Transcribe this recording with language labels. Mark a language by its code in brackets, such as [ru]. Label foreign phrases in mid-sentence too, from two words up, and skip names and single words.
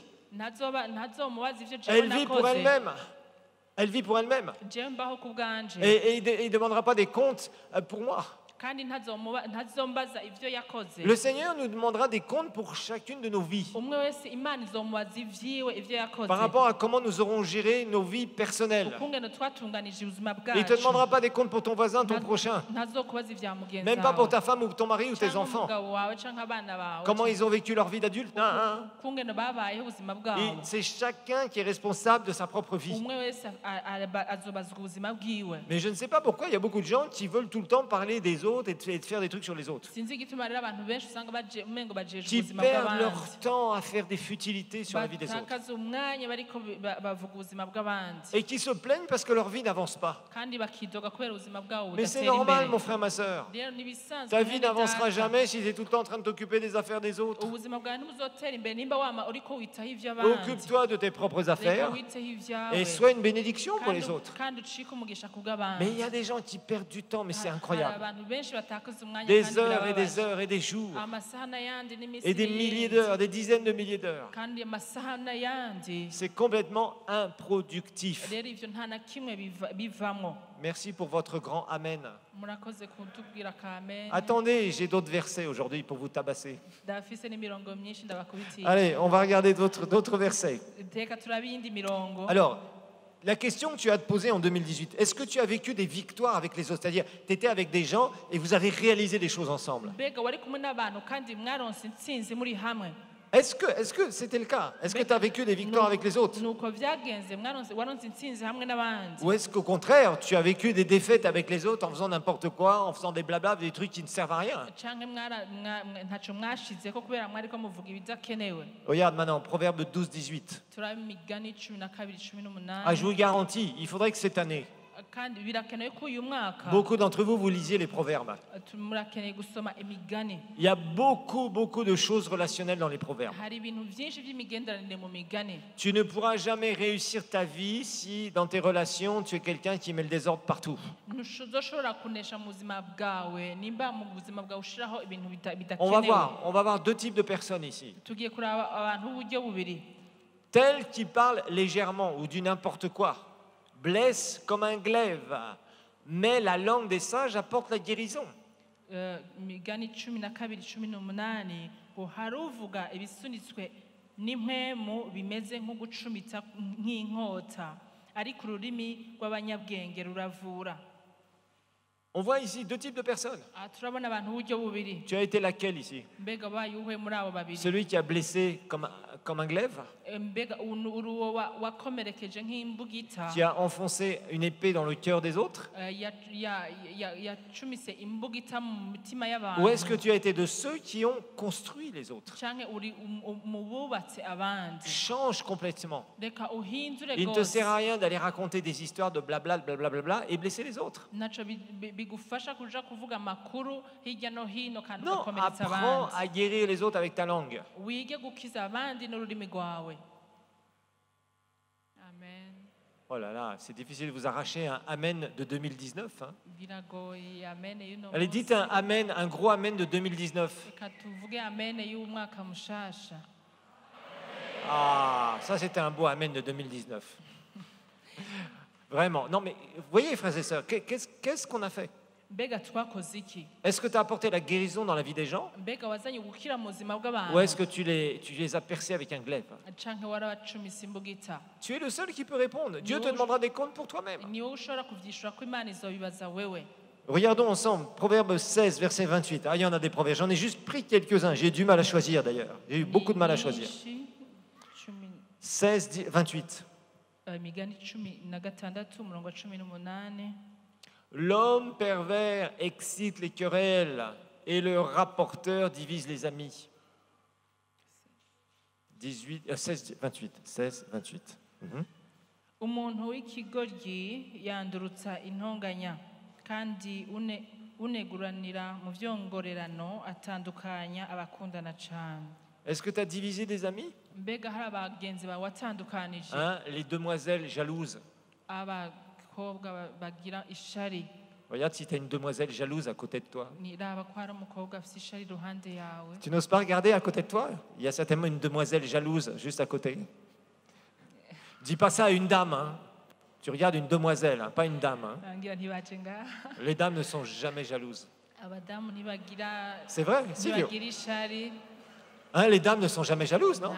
[rn] ntazomubaza ivyo jewe [fr] Elle vit pour [rn] nakoze [fr] elle-même. Elle vit pour elle-même. [rn] jewe mbaho ku bwanje [fr] Et il ne demandera pas des comptes pour moi. [rn] kandi ntazombaza ivyo yakoze [fr] Le Seigneur nous demandera des comptes pour chacune de nos vies. [rn] umwe wese imana izomubaza ivyiwe ivyo yakoze [fr] Par rapport à comment nous aurons géré nos vies personnelles. [rn] ukungene twatunganije ubuzima [fr] Il ne te [rn] bwacu [fr] demandera pas des comptes pour ton voisin, ton prochain. [rn] ntazokubaza ivya mugenzi [fr] Même pas pour [rn] wawe [fr] ta femme ou ton mari ou tes [rn] canke [fr] enfants. [rn] umugabo wawe canke abana bawe [fr] Comment ils ont vécu leur vie d'adulte. [rn] ukungene babayeho ubuzima bwabo [fr] C'est chacun qui est responsable de sa propre vie. [rn] umwe wese azobazwa ubuzima bwiwe [fr] Mais je ne sais pas pourquoi il y a beaucoup de gens qui veulent tout le temps parler des autres et de faire des trucs sur les autres. [rn] sinzi igituma rero abantu benshi usanga umengo bajejwe [fr] Qui [rn] ubuzima [fr] perdent [rn] bw'abandi [fr] leur temps à faire des futilités sur la vie des autres. [rn] batakaza umwanya bariko bavuga ubuzima bw'abandi [fr] Et qui se plaignent parce que leur vie n'avance pas. [rn] kandi bakidoga kubera ubuzima bwabo [fr] Mais c'est [rn] budatera [fr] normal, [rn] imbere [fr] mon frère, ma soeur. [rn] rero nibisanzwe [fr] Ta vie [rn] mwene [fr] n'avancera [rn] data. [fr] jamais si tu es tout le temps en train de t'occuper des affaires des autres. [rn] ubuzima bwawe ntibuzotera imbere nimba wama uriko witaho ivy'abandi [fr] Occupe-toi de tes propres [rn] reka [fr] affaires [rn] witeho ivyawe [fr] et sois une bénédiction pour [rn] kandi [fr] les autres. [rn] kandi ucike umugisha ku [fr] Mais [rn] bw'abandi [fr] il y a des gens qui perdent du temps, mais c'est [rn] hari [fr] incroyable. [rn] abantu benshi batakaza umwanya [fr] Des [rn] kandi [fr] heures et des [rn] birababaje. [fr] heures et des jours [rn] amasaha n'ayandi n'iminsi [fr] et des milliers d'heures, des dizaines de milliers d'heures. [rn] kandi amasaha n'ayandi [fr] C'est complètement improductif. [rn] rero ivyo nta na kimwe bivamwo [fr] Merci pour votre grand Amen. [rn] murakoze kutubwira kamen [fr] Attendez, j'ai d'autres versets aujourd'hui pour vous tabasser. [rn] ndafise n'imirongo myinshi ndabakubitiye [fr] Allez, on va regarder d'autres versets. [rn] reka turabe iyindi mirongo [fr] Alors, la question que tu as à te poser en 2018, est-ce que tu as vécu des victoires avec les autres? C'est-à-dire, tu étais avec des gens et vous avez réalisé des choses ensemble. [rn] mbega wari kumwe n'abantu kandi mwaronse intsinzi muri hamwe [fr] Est-ce que c'était le cas? Est-ce que tu as vécu des victoires avec les autres? [rn] nuko vyagenze waronse intsinzi hamwe n'abandi [fr] Ou est-ce qu'au contraire, tu as vécu des défaites avec les autres en faisant n'importe quoi, en faisant des blabla, des trucs qui ne servent à rien? [rn] canke ntaco mwashizeko kubera mwariko muvuga ibidakenewe [fr] Regarde maintenant, Proverbe 12, 18. [rn] turabe imigani 12 18 [fr] Ah, je vous garantis, il faudrait que cette année, [rn] kandi birakenewe ko uyu mwaka [fr] beaucoup d'entre vous, vous lisiez les proverbes. [rn] murakeneye gusoma imigani [fr] Il y a beaucoup de choses relationnelles dans les proverbes. [rn] hari ibintu vyinshi vy'imigenderanire mu migani [fr] Tu ne pourras jamais réussir ta vie si dans tes relations, tu es quelqu'un qui met le désordre partout. [rn] ntuzoshobora kunesha mu buzima bwawe nimba mu buzima bwawe ushiraho ibintu [fr] On va [rn] bidakenewe [fr] voir deux types de personnes ici. [rn] tugiye kuraba abantu b'uburyo bubiri [fr] Tels qui parlent légèrement ou du n'importe quoi, blessent comme un glaive, mais la langue des sages apporte la guérison. [rn] Imigani 12:18 ngo hari uvuga ibisunitswe n'impwemu bimeze nko gucumita nk'inkota ariko ururimi rw'abanyabwenge ruravura. [fr] On voit ici deux types de personnes. [rn] Turabona abantu uburyo bubiri. [fr] Tu as été laquelle ici? [rn] Mbega bayuhe muri abo babiri? [fr] Celui qui a blessé comme un glaive? [rn] Mbega uruwo wakomerekeje nk'imbugita? [fr] Qui a enfoncé une épée dans le cœur des autres? [rn] Yacumise imbugita mu mitima y'abantu? [fr] Ou est-ce que tu as été de ceux qui ont construit les autres? [rn] Canke uri mu bubatse abandi? [fr] Change complètement. [rn] Reka uhindure [fr] Il ne te sert à rien d'aller raconter des histoires de blabla, blablabla et blesser les autres. [rn] Naco bigufasha kuja kuvuga amakuru hirya no hino kandi [fr] Non, [rn] ugakomeretsa [fr] apprends [rn] abandi. [fr] à guérir les autres avec ta langue. [rn] Wige gukiza abandi n'ururimi rwawe. Amen. [fr] Oh là là, c'est difficile de vous arracher un amen de 2019. Hein. [rn] Biragoye amen y'uno [fr] Allez, dites un amen, un gros amen de 2019. [rn] Reka tuvuge amen y'umwaka mushasha. [fr] Ah, ça c'était un beau amen de 2019. Vraiment. Non mais, vous voyez frères et sœurs, qu'est-ce qu'on a fait? [rn] Mbega twakoze iki? [fr] Est-ce que tu as apporté la guérison dans la vie des gens? [rn] Mbega wazanye gukira mu buzima bw'abantu? [fr] Ou est-ce que tu les as percés avec un glaive? [rn] Canke warabacumise imbugita? [fr] Tu es le seul qui peut répondre. Dieu te demandera des comptes pour toi-même. [rn] Ni wowe ushobora kuvyishura ko Imana izobibaza wewe. [fr] Regardons ensemble, Proverbe 16, verset 28. Ah, il y en a des proverbes. J'en ai juste pris quelques-uns. J'ai du mal à choisir d'ailleurs. J'ai eu beaucoup de mal à choisir. 16, 28. [rn] Imigani 16 umurongo 18. [fr] L'homme pervers excite les querelles et le rapporteur divise les amis. 16, 28. 16, 28. [rn] Umuntu w'ikigoryi yandurutsa intonganya kandi uneguranira mu vyongorerano atandukanya abakundana cyane. [fr] Est-ce que tu as divisé des amis? [rn] Mbega hari abagenzi bawe watandukanije? [fr] Hein, les demoiselles jalouses. [rn] Abakobwa bagira ishari. [fr] Regarde si tu as une demoiselle jalouse à côté de toi. [rn] Niraba ko hari umukobwa afite ishari iruhande yawe. [fr] Tu n'oses pas regarder à côté de toi? Il y a certainement une demoiselle jalouse juste à côté. Dis pas ça à une dame. Hein. Tu regardes une demoiselle, hein, pas une dame. Hein. Les dames ne sont jamais jalouses. C'est vrai, Silvio. Hein, les dames ne sont jamais jalouses, non?